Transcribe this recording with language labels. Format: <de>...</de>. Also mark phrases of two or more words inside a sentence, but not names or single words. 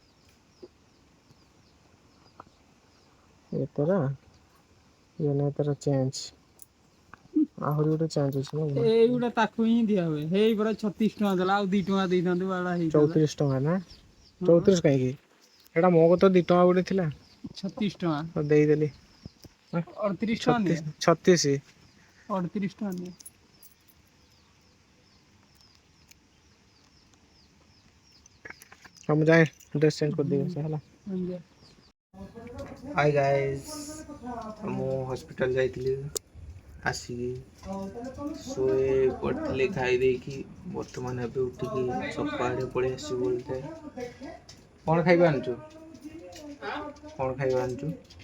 <or>ଏତରା ତାର ଚେଞ୍ଜ ଆହୁରି ଗୋଟେ ଚେଞ୍ଜ ଅଛି। ଏଇଗୁଡ଼ା ତାକୁ ହିଁ ଦିଆ ହୁଏ। ହେଇ ପରା 36 ଟଙ୍କା ଦେଲା ଆଉ 2 ଟଙ୍କା ଦେଇଥାନ୍ତୁ ବାଡ଼ା ହେଇଥାନ୍ତା। 34 ଟଙ୍କା ନା ହଁ 34 କାହିଁକି ସେଇଟା ମୋ କତ 2 ଟଙ୍କା ଗୋଟେ ଥିଲା। 36 ଟଙ୍କା। ଦେଇଦେଲି 38 ଟଙ୍କା ନିଏ। 36 38 ଟଙ୍କା ନିଏ।</or> <hi>हम जाए</hi> <en>dress change</en> <hi>कर दिए ହେଲା।</hi> <en>hi guys</en> <or>ମୁଁ ହସ୍ପିଟାଲ ଯାଇଥିଲି ଆସିକି ଶୋଇ ପଡ଼ିଥିଲି ଖାଇ ଦେଇକି ବର୍ତ୍ତମାନ ଏବେ ଉଠିକି ସଫା ଆଡ଼େ ପଳେଇ ଆସିଛି ବୋଲତେ। କ'ଣ ଖାଇବା ଆଣିଛୁ? କ'ଣ ଖାଇବା ଆଣିଛୁ?</or>